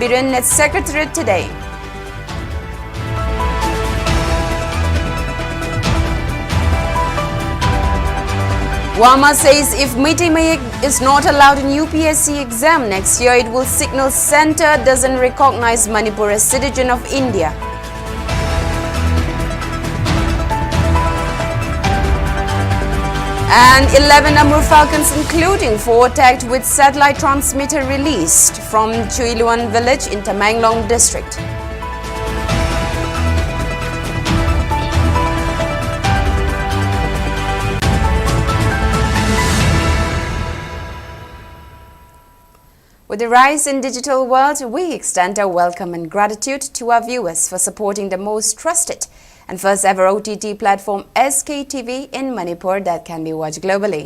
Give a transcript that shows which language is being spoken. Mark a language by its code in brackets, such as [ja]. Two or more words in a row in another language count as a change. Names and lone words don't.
[en] Biren at Secretariat today. Wama says if Mitimayek is not allowed in UPSC exam next year, it will signal center doesn't recognize Manipur as citizen of India. And 11 Amur Falcons, including 4 attacked with satellite transmitter, released from Chuiluan village in Tamenglong district. With the rise in digital world, we extend our welcome and gratitude to our viewers for supporting the most trusted and first ever OTT platform SKTV in Manipur that can be watched globally.